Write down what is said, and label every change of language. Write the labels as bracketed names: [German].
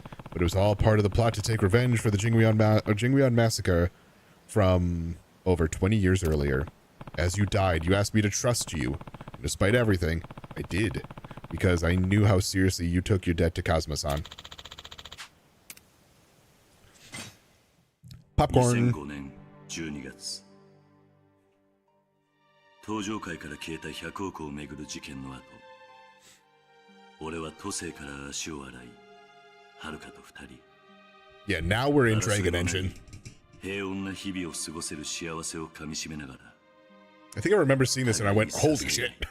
[English] But it was all part of the plot to take revenge for the Jingweon massacre from over 20 years earlier. As you died, you asked me to trust you. And despite everything, I did. Because I knew how seriously you took your debt to Kazuma-san. Popcorn. [Japanese] 2005年12月東上界から消えた100億をめぐる事件の後俺は都政から足を洗い遥と2人 [English] Yeah, now we're in Dragon Engine. [Japanese] 平穏な日々を過ごせる幸せをかみしめながら [English] I think I remember seeing this and I went, holy shit.